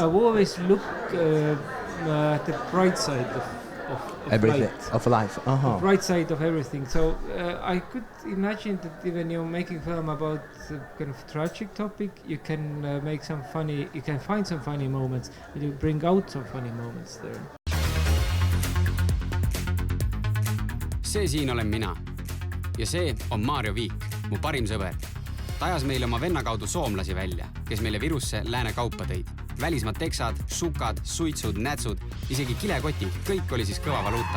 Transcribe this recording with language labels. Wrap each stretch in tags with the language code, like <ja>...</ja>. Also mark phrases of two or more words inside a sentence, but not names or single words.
<en>look at the bright side of Everything light. of life. The bright side of everything. So I could imagine that when you're making film about kind of tragic topic, you can make some funny. You can find some funny moments, and you bring out some funny moments there.</en> <et>See siin olen mina ja see on Maarjo Viik, mu parim sõber. Ta ajas meile oma venna kaudu soomlasi välja, kes meile Virusse lääne kaupa tõid. Välismaad teksad, šukad, suitsud, nätsud, isegi kilekotid, kõik oli siis kõva valuuta.</et>